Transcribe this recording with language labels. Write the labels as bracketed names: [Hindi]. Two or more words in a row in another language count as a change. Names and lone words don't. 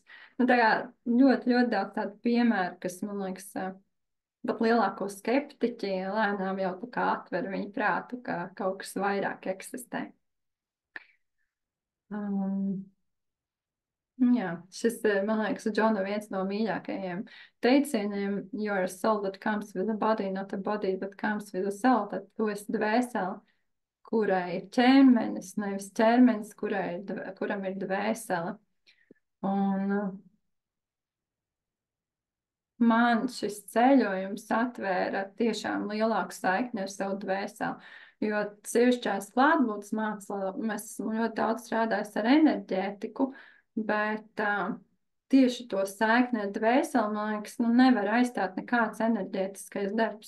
[Latvian] Nu, tā kā ļoti, ļoti daudz tādu piemēru, kas, man liekas, pat lielāko skeptiķi lēnām jau tā kā atver viņu prātu, ka kaut kas vairāk eksistē. Jā, šis, man liekas, Džona viens no mīļākajiem teicieniem, [English] you're a soul that comes with a body, not a body that comes with a soul, [Latvian] tad tu esi dvēseli, kurai ir ķermenis, nevis ķermenis, kuram ir dvēsele. Un man šis ceļojums atvēra tiešām lielāku saikni ar savu dvēseli, jo sevišķās klātbūtnes mācībā mēs esam ļoti daudz strādājis ar enerģētiku, bet tieši to saikni ar dvēseli, man liekas, nu, nevar aizstāt nekāds enerģētiskais darbs.